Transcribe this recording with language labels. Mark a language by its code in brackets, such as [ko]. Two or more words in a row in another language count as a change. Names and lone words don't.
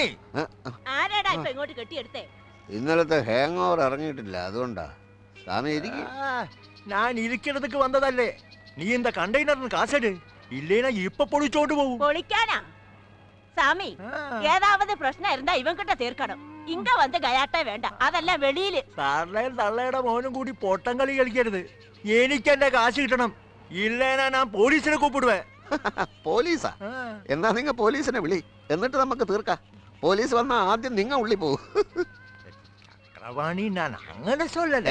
[ml] ആരാടാ ഇപ്പൊ ഇങ്ങോട്ട് കെട്ടിയെടുത്തേ? ഇന്നലത്തെ ഹാങ് ഓവർ ഇറങ്ങിയിട്ടില്ല, അതുകൊണ്ടാ. സ്വാമി ഇരിക്കും. ഞാൻ ഇരിക്കിടത്തേക്ക് വന്നതല്ലേ. നീ എന്താ കണ്ടെയ്നറിന് കാശട് ഇല്ലേനാ ഇപ്പൊ പൊളിച്ചോണ്ട് പോകും. പൊളിക്കാനാ? [ta] சாமி ஏதாவது பிரச்சனை இருந்தா இவன் கிட்ட தீர்க்கணும். இங்க வந்து கயாட்டே வேண்டாம், அதெல்லாம் வெளியில. [ml] തള്ളയും തള്ളയുടെ മോനും കൂടി പൊട്ടം കളി കളിക്കരുത്. എനിക്ക് എന്റെ കാശ് കിട്ടണം, ഇല്ലേനാ ഞാൻ പോലീസിനെ കൂപ്പിടുവേ. പോലീസാ? എന്നാ നിങ്ങ പോലീസിനെ വിളി, എന്നിട്ട് നമുക്ക് തീർക്കാം. പോലീസ് വന്നാ ആദ്യം നിങ്ങ ഉള്ളി പോകും. ചക്രവാണി, ഞാൻ അങ്ങനെ சொல்லல.